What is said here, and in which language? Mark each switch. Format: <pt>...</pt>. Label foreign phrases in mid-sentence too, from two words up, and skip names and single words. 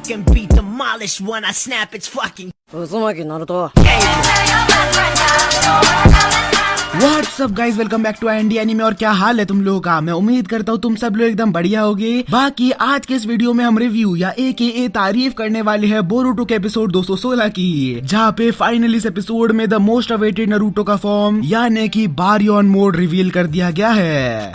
<en>fucking be demolished when I snap its fucking</en> <ja>渦巻きナルト</ja> <en>whatsup guys, welcome back to Andy Anime.</en> <hi>और क्या हाल है तुम लोगों का? मैं उम्मीद करता हूँ तुम सब लोग एकदम बढ़िया होगे। बाकी आज के इस वीडियो में हम रिव्यू या AKA तारीफ करने वाले हैं बोरुटो के एपिसोड 216 की, जहाँ पे फाइनली इस एपिसोड में</hi> <en>the most awaited</en> <hi>नारुतो का फॉर्म यानी कि</hi> <en>Baryon mode</en> <hi>रिवील कर दिया गया है।</hi>